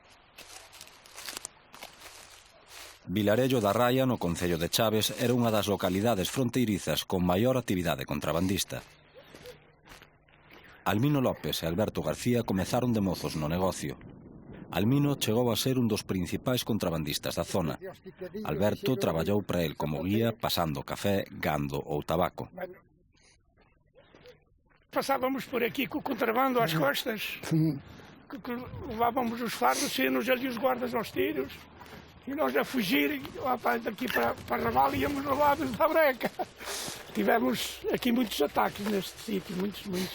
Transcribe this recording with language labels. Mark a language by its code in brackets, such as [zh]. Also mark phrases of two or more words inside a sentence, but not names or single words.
[gl] Vilarello da Raia, no concello de Chaves, era unha das localidades fronteirizas con maior actividade contrabandista. Almino López e Alberto García comezaron de mozos no negocio. Almino chegou a ser un dos principais contrabandistas da zona. Alberto traballou para el como guía, pasando café, gando ou tabaco. [pt] Passávamos por aqui com o contrabando às costas, que levávamos os fardos, saíam-nos ali os guardas aos tiros, e nós a fugir, daqui para Raval, íamos levados da breca. Tivemos aqui muitos ataques neste sítio, muitos.